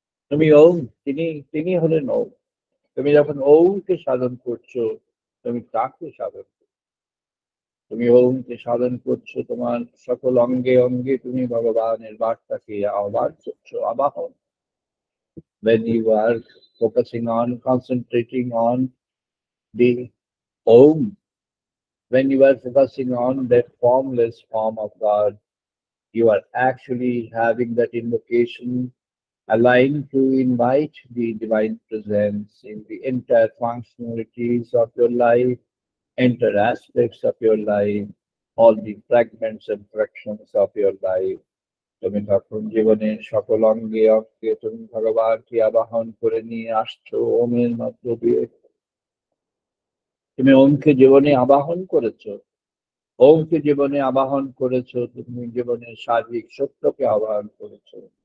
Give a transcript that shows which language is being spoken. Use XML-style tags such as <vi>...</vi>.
<bn>তুমি ওম, তিনি হলেন ওম। তুমি যখন ওমকে সাধন করছো, তুমি তাকে সাধন করছো। তুমি ওমকে সাধন করছো, তোমার সকল অঙ্গে অঙ্গে তুমি ভগবানের বার্তাকে আহ্বান করছো, আবাহন।</bn> <en>When you are focusing on, concentrating on the Om, when you are focusing on that formless form of God, you are actually having that invocation aligned to invite the divine presence in the entire functionalities of your life, entire aspects of your life, all the fragments and fractions of your life.</en> <bn>তুমি তখন জীবনের সকল অঙ্গে অঙ্গে তুমি ভগবানকে আবাহন করে নিয়ে আসছো ওমের মধ্য দিয়ে। তুমি ওমকে জীবনে আবাহন করেছো, ওমকে জীবনে আবাহন করেছো, তুমি জীবনের সার্বিক সত্যকে আবাহন করেছো।</bn>